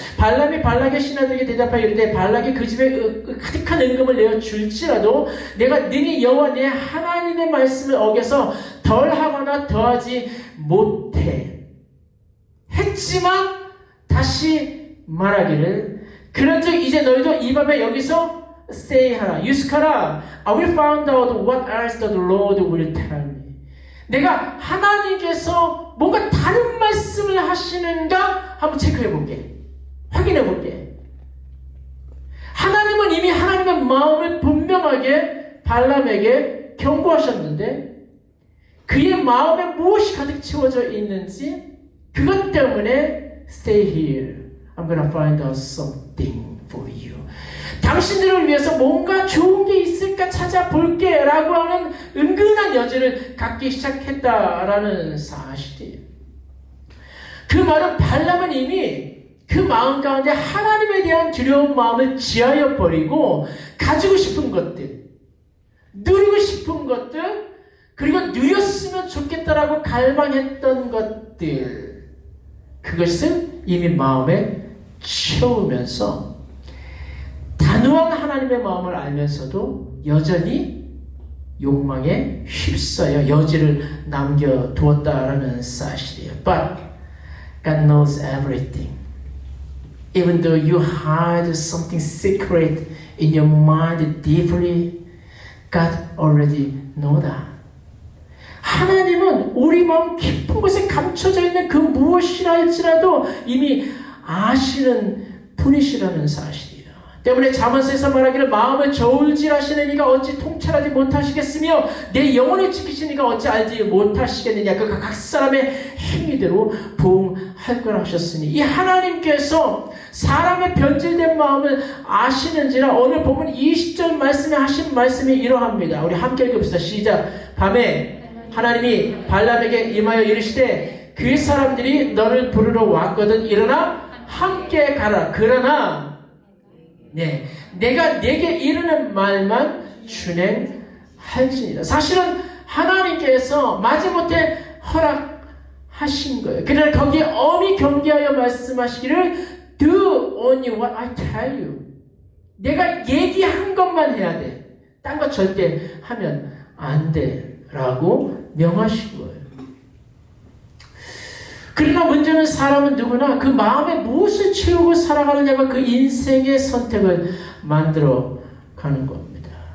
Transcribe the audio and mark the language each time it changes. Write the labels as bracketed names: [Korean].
[Korean] 발람이 발락의 신하들에게 대답하여 이르되 발락이 그 집에 가득한 은금을 내어 줄지라도 내가 능히 여호와 내 하나님의 말씀을 어겨서 덜하거나 더하지 못해 했지만 다시 말하기를 그런즉 이제 너희도 이 밤에 여기서 stay 하라. 유스카라. [English] I will find out what else the Lord will tell me. [Korean] 내가 하나님께서 뭔가 다른 말씀을 하시는가 한번 체크해 볼게. 확인해 볼게. 하나님은 이미 하나님의 마음을 분명하게 발람에게 경고하셨는데 그의 마음에 무엇이 가득 채워져 있는지 그것 때문에 stay here. [English] I'm gonna find out something for you. [Korean] 당신들을 위해서 뭔가 좋은 게 있을까 찾아볼게 라고 하는 은근한 여지를 갖기 시작했다라는 사실이에요. 그 말은 발람은 이미 그 마음 가운데 하나님에 대한 두려운 마음을 지하여 버리고 가지고 싶은 것들, 누리고 싶은 것들, 그리고 누렸으면 좋겠다라고 갈망했던 것들, 그것을 이미 마음에 채우면서 단호한 하나님의 마음을 알면서도 여전히 욕망에 휩싸여 여지를 남겨두었다라는 사실이에요. [English] But God knows everything. Even though you hide something secret in your mind deeply, God already knows that. [Korean] 하나님은 우리 마음 깊은 곳에 감춰져 있는 그 무엇이라 할지라도 이미 아시는 분이시라는 사실이에요. 때문에 잠언서에서 말하기를 마음을 저울질하시는 이가 어찌 통찰하지 못하시겠으며 내 영혼을 지키시는 이가 어찌 알지 못하시겠느냐. 그가 각 사람의 행위대로 보응할 거라 하셨으니 이 하나님께서 사람의 변질된 마음을 아시는지라. 오늘 보면 20절 말씀에 하신 말씀이 이러합니다. 우리 함께 읽읍시다. 시작. 밤에 하나님이 발람에게 임하여 이르시되 그 사람들이 너를 부르러 왔거든. 일어나 함께 가라. 그러나 내가 내게 이르는 말만 준행할지니라. 사실은 하나님께서 마지못해 허락하신 거예요. 그러나 거기에 엄히 경계하여 말씀하시기를 Do only what I tell you. 내가 얘기한 것만 해야 돼. 딴 거 절대 하면 안 돼. 라고 명하신 거예요. 그러나 문제는 사람은 누구나 그 마음에 무엇을 채우고 살아가느냐가 그 인생의 선택을 만들어 가는 겁니다.